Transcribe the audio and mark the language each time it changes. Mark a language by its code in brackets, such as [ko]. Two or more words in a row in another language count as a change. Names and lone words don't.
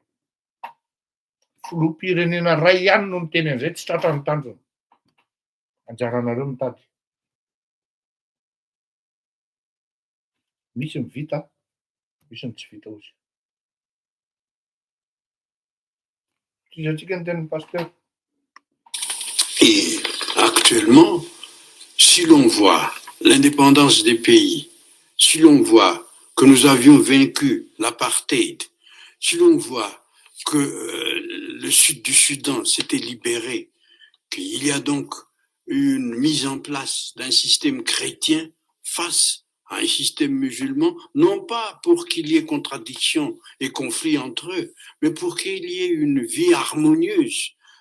[mg] Filoham-pirenena ray ihany no miteny an'izay, tsy tratra ny tanjona. Anjaranareo mitady. Misy ny vita, misy ny tsy vita ozy. Tisantsika ny tenin'ny pasteur. [fr] Et actuellement, si l'on voit l'indépendance des pays, si l'on voit que nous avions vaincu l'apartheid, si l'on voit que le sud du Soudan s'était libéré, qu'il y a donc une mise en place d'un système chrétien face à un système musulman, non pas pour qu'il y ait contradiction et conflit entre eux, mais pour qu'il y ait une vie harmonieuse.